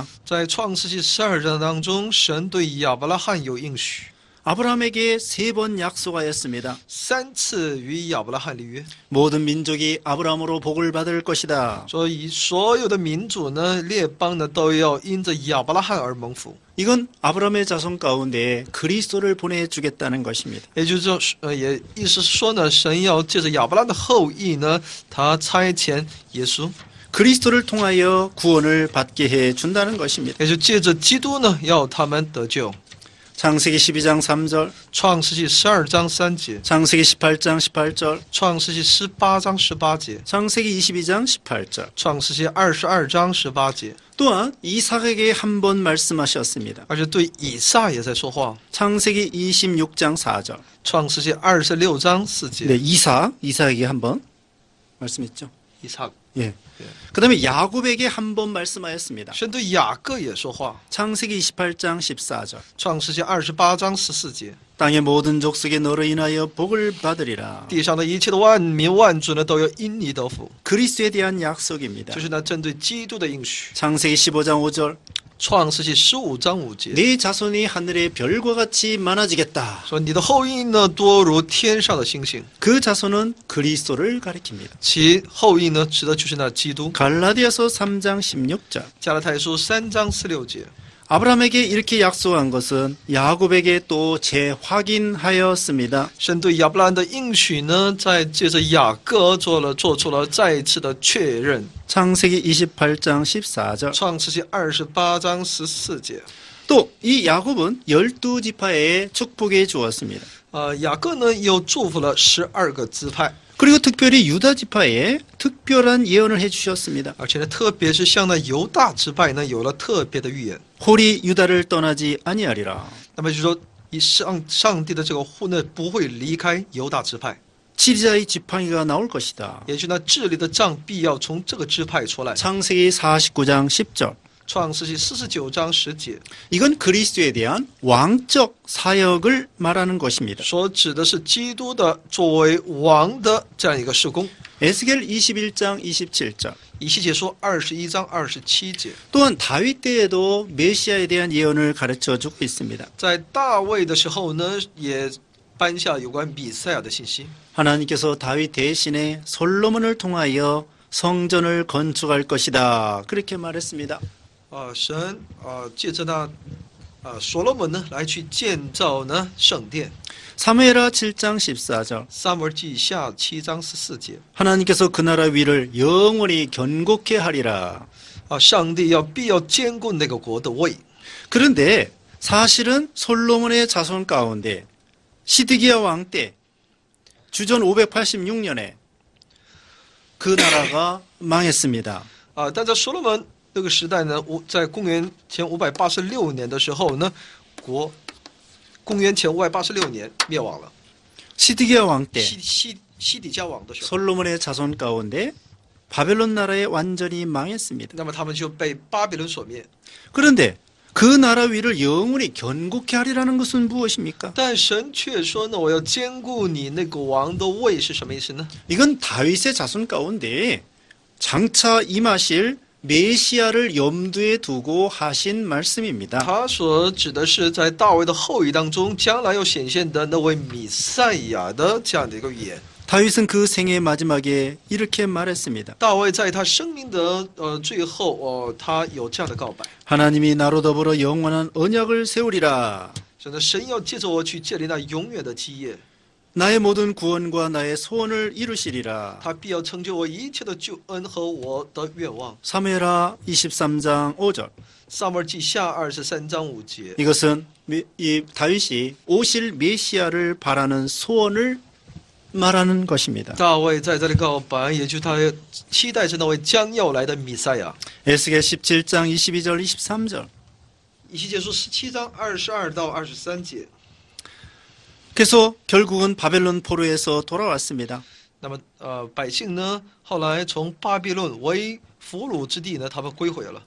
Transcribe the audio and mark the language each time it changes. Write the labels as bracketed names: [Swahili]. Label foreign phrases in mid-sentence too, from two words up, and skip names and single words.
[Chinese] 在创世纪12章当中，神对亚伯拉罕有应许， [Korean] 아브라함에게 3번 약속하였습니다. [Chinese] 3 次与亚伯拉罕立约， [Korean] 모든 민족이 아브라함으로 복을 받을 것이다. [Chinese] 所以所有的民主呢、列邦呢都要因着亚伯拉罕而蒙福。 [Korean] 이건 아브라함의 자손 가운데 그리스도를 보내주겠다는 것입니다. [Chinese] 也就是说，也意思是说呢，神要借着亚伯拉罕的后裔呢，他差遣耶稣， [Korean] 그리스도를 통하여 구원을 받게 해준다는 것입니다. [Chinese] 也就借着基督呢，要他们得救。 [Korean] 창세기 12장 3절, [Chinese] 创世纪12章3节， [Korean] 창세기 18장 18절, [Chinese] 创世纪18章18节， [Korean] 창세기 22장 18절. [Chinese] 创世纪22章18节， [Korean] 또한 이삭에게 한 번 말씀하셨습니다. [Chinese] 而且对以撒也在说话。 [Korean] 창세기 26장 4절. [Chinese] 创世纪26章4节， [Korean] 네, 이삭에게 한 번 말씀했죠. [Chinese] 以撒， [Korean] 예. 그다음에 야곱에게 한 번 말씀하였습니다. [Chinese] 神对雅各也说话。 [Korean] 창세기 28장 14절. [Chinese] 创世纪28章14节， [Korean] 땅의 모든 족속에 너로 인하여 복을 받으리라. [Chinese] 地上的一切的万民万族呢，都要因你得福。 [Korean] 그리스도에 대한 약속입니다. [Chinese] 就是呢，针对基督的应许。 [Korean] 창세기 15장 5절. [Chinese] 创世纪15章5节， [Korean] 네 자손이 하늘의 별과 같이 많아지겠다. [Chinese] 说你的后裔呢，多如天上的星星。 [Korean] 그 자손은 그리스도를 가리킵니다. [Chinese] 其后裔呢，指的就是那基督。 [Korean] 갈라디아서 3장 16절. [Chinese] 加拉太书3章16节， [Korean] 아브라함에게 이렇게 약속한 것은 야곱에게 또 재확인하였습니다. [Chinese] 神对亚伯拉罕的应许呢，在借着雅各做出了再一次的确认。 [Korean] 창세기 28장 14절. [Chinese] 创世纪28章14节， [Korean] 또 이 야곱은 12지파에 축복해 주었습니다. [Chinese] 雅各呢又祝福了12个支派， [Korean] 그리고 특별히 유다지파에 특별한 예언을 해주셨습니다. [Chinese] 而且呢，特别是向那犹大支派呢，有了特别的预言。 [Korean] 홀이 유다를 떠나지 아니하리라. [Chinese] 那么就是说，以上帝的这个户呢，不会离开犹大支派， [Korean] 지리자의 지팡이가 나올 것이다. [Chinese] 也就是那治理的杖必要从这个支派出来。 [Korean] 창세기 49장 10절. [Chinese] 创世纪49章10节 [Korean] 이건 그리스도에 대한 왕적 사역을 말하는 것입니다. [Chinese] 所指的是基督的作为王的这样一个事工。 [Korean] 에스겔 21장 27절. [Chinese] 以西结书21章27节， [Korean] 또한 다윗 때에도 메시아에 대한 예언을 가르쳐 주고 있습니다. [Chinese] 在大卫的时候呢，也颁下有关弥赛亚的信息。 [Korean] 하나님께서 다윗 대신에 솔로몬을 통하여 성전을 건축할 것이다. 그렇게 말했습니다. [Chinese] 神借着那所罗门呢来去建造呢圣殿。 [Korean] 사무엘하 7장 14절. [Chinese] 撒母耳记下7章14节， [Korean] 하나님께서 그 나라 위를 영원히 견고케 하리라. [Chinese] 上帝必要坚固那个国的位。 [Korean] 그런데 사실은 솔로몬의 자손 가운데 시드기야 왕 때 주전 586년에 그 나라가 망했습니다. [Chinese] 但在所罗门那个时代呢，在公元前586年的时候呢， 公元前586年灭亡了。 [Korean] 시드기야 왕 때 [Chinese] 西底家王的时候， [Korean] 솔로몬의 자손 가운데 바벨론 나라에 완전히 망했습니다. [Chinese] 那么他们就被巴比伦所灭。 [Korean] 그런데 그 나라 위를 영원히 견고케 하리라는 것은 무엇입니까? [Chinese] 但神却说呢，我要兼顾你那个王的位是什么意思呢？ [Korean] 이건 다윗의 자손 가운데 장차 임하실 메시아를 염두에 두고 하신 말씀입니다. [Chinese] 他所指的是在大卫的后裔当中，将来要显现的那位弥赛亚的这样的一个预言。 [Korean] 다윗은 그 생의 마지막에 이렇게 말했습니다. [Chinese] 大卫在他生命的最后，他有这样的告白： [Korean] 하나님이 나로 더불어 영원한 언약을 세우리라. [Chinese] 真的，神要借着我去建立那永远的基业， [Korean] 나의 모든 구원과 나의 소원을 이루시리라. [Chinese] 他必要成就我一切的救恩和我的愿望。 [Korean] 사무엘하 23장 5절. [Chinese] 撒母耳记下23章5节， [Korean] 이것은 이 다윗이 오실 메시아를 바라는 소원을 말하는 것입니다. [Chinese] 大卫在这里告白，也就是他期待着那位将要来的弥赛亚。 [Korean] 에스겔 17장 22절 23절. [Chinese] 以西结书17章22到23节。 [Korean] 그래서 결국은 바벨론 포로에서 돌아왔습니다. [Chinese] 那么百姓呢，后来从巴比伦为俘虏之地呢，他们归回了。